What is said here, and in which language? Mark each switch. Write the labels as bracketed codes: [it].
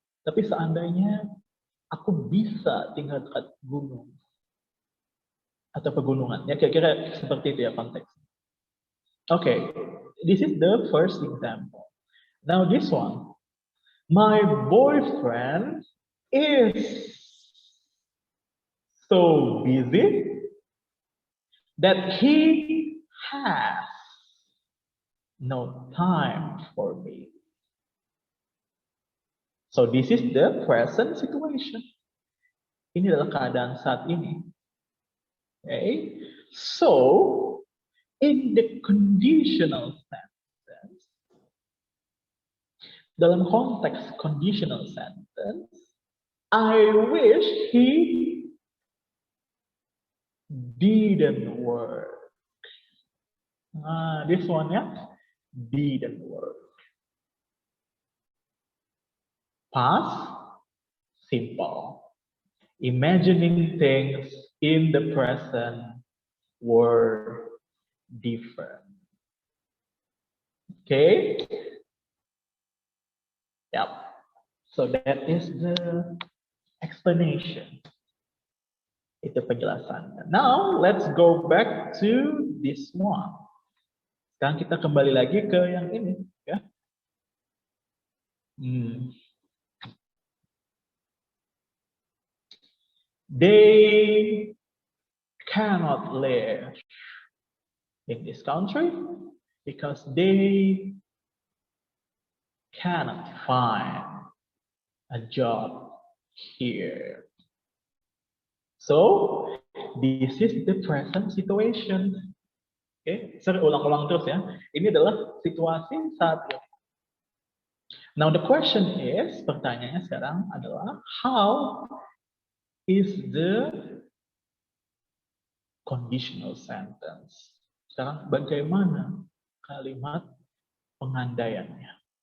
[id] Tapi seandainya aku bisa tinggal dekat gunung atau pegunungan, ya kira-kira seperti itu ya konteks. [en] Okay, this is the first example. Now this one, my boyfriend is so busy that he has no time for me. So this is the present situation. [id] Ini adalah keadaan saat ini. [en] Okay. So in the conditional sentence, [id] dalam konteks [en] conditional sentence, I wish he didn't work. This one, yeah, didn't work. Past, simple. Imagining things in the present were different. Okay? Yep. So that is the explanation. [id] Itu penjelasannya. [en] Now let's go back to this one. [id] Sekarang kita kembali lagi ke yang ini, ya. [en] They cannot live in this country because they cannot find a job here. So this is the present situation. [id] Oke, saya ulang-ulang terus ya. Ini adalah situasi saat ini. [en] Now the question is, [id] pertanyaannya sekarang adalah [en] how is the conditional sentence? [id] Sekarang bagaimana kalimat pengandaiannya?